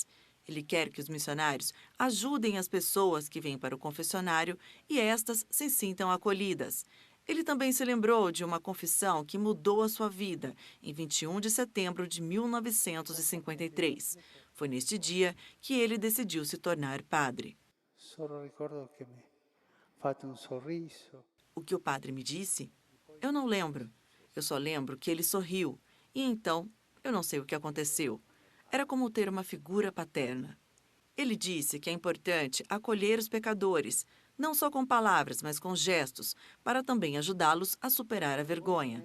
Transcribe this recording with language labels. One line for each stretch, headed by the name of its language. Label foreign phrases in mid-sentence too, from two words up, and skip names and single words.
Portuguese: Ele quer que os missionários ajudem as pessoas que vêm para o confessionário e estas se sintam acolhidas. Ele também se lembrou de uma confissão que mudou a sua vida, em 21 de setembro de 1953. Foi neste dia que ele decidiu se tornar padre.
Italian: Solo ricordo que me fate un sorriso.
Portuguese: O que o padre me disse? Eu não lembro. Eu só lembro que ele sorriu. E então, eu não sei o que aconteceu. Era como ter uma figura paterna. Ele disse que é importante acolher os pecadores, não só com palavras, mas com gestos, para também ajudá-los a superar a vergonha.